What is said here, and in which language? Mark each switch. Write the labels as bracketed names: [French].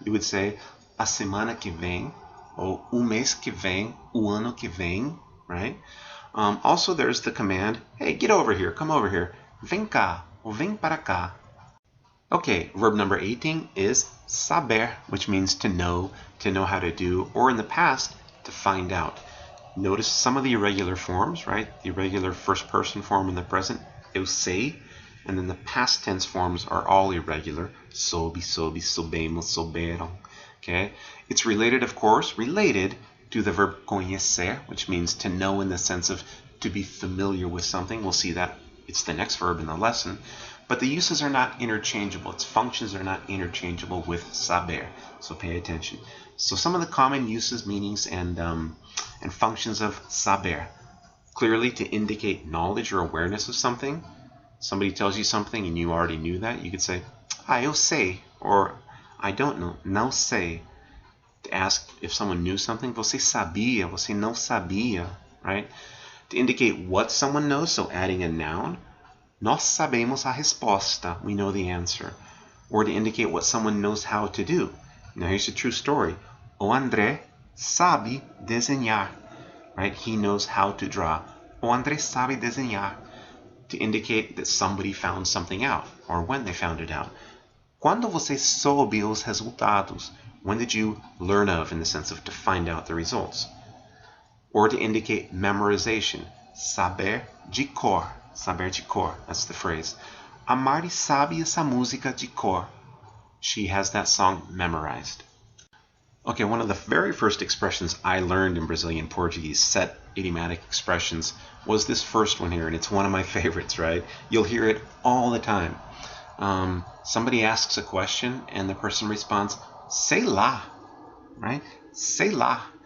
[English] You would say [Portuguese] a semana que vem, [English] or [Portuguese] o mês que vem, o ano que vem, [English] right? Also, there's the command, hey, get over here, come over here. [Portuguese] Vem cá, ou vem para cá. [English] Okay, verb number 18 is saber, which means to know how to do, or in the past, to find out. Notice some of the irregular forms, right? The irregular first person form in the present, [Portuguese] eu sei, [English] and then the past tense forms are all irregular. [Portuguese] Soube, soube, soubemos, souberam. Okay? [English] It's related, of course, to the verb conhecer, which means to know in the sense of to be familiar with something. We'll see that it's the next verb in the lesson. But the uses are not interchangeable. Its functions are not interchangeable with saber. So pay attention. So some of the common uses, meanings, and functions of saber. Clearly to indicate knowledge or awareness of something. Somebody tells you something and you already knew that. You could say, [Portuguese] eu sei, [English] or I don't know, [Portuguese] não sei. [English] To ask if someone knew something, [Portuguese] você sabia, você não sabia, [English] right? To indicate what someone knows, so adding a noun. [Portuguese] Nós sabemos a resposta, [English] we know the answer. Or to indicate what someone knows how to do. Now here's a true story. [Portuguese] O André sabe desenhar, [English] right? He knows how to draw. [Portuguese] O André sabe desenhar. [English] To indicate that somebody found something out, or when they found it out. [Portuguese] Quando você soube os resultados? [English] When did you learn of, in the sense of to find out the results? Or to indicate memorization. [Portuguese] Saber de cor. Saber de cor, [English] that's the phrase. [Portuguese] A Mari sabe essa música de cor. [English] She has that song memorized. Okay, one of the very first expressions I learned in Brazilian Portuguese, set idiomatic expressions, was this first one here, and it's one of my favorites, right? You'll hear it all the time. Somebody asks a question, and the person responds, [Portuguese] sei lá, [English] right? [Portuguese] Sei lá.